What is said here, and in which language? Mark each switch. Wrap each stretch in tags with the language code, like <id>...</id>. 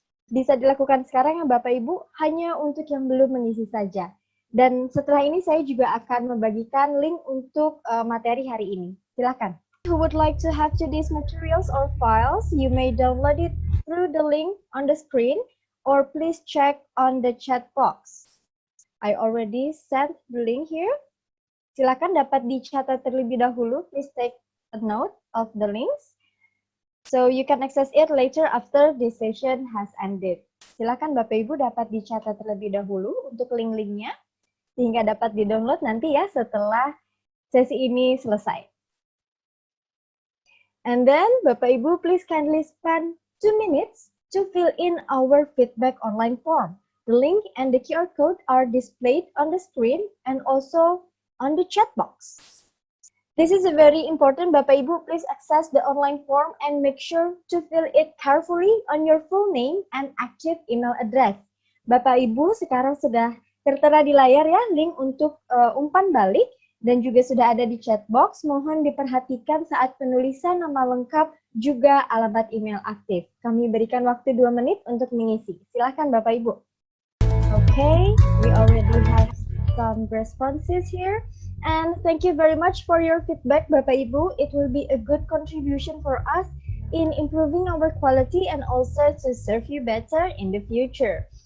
<id>Bisa dilakukan sekarang ya Bapak Ibu, hanya untuk yang belum mengisi saja. Dan setelah ini saya juga akan membagikan link untuk materi hari ini. Silakan.</id> <en>Who would like to have today's materials or files, you may download it through the link on the screen or please check on the chat box. I already sent the link here.</en> <id>Silakan dapat dicatat terlebih dahulu.</id> <en>Please take a note of the links. So you can access it later after this session has ended.</en> <id>Silakan Bapak Ibu dapat dicatat terlebih dahulu untuk link-linknya, sehingga dapat di-download nanti ya setelah sesi ini selesai.</id> <en>And then Bapak Ibu please kindly spend 2 minutes to fill in our feedback online form. The link and the QR code are displayed on the screen and also on the chat box. This is a very important. Bapak Ibu, please access the online form and make sure to fill it carefully on your full name and active email address.</en> <id>Bapak Ibu, sekarang sudah tertera di layar ya link untuk umpan balik dan juga sudah ada di chat box. Mohon diperhatikan saat penulisan nama lengkap juga alamat email aktif. Kami berikan waktu 2 menit untuk mengisi. Silakan Bapak Ibu.</id> <en>Okay, we already have some responses here. And thank you very much for your feedback, Bapak Ibu. It will be a good contribution for us in improving our quality and also to serve you better in the future.</en>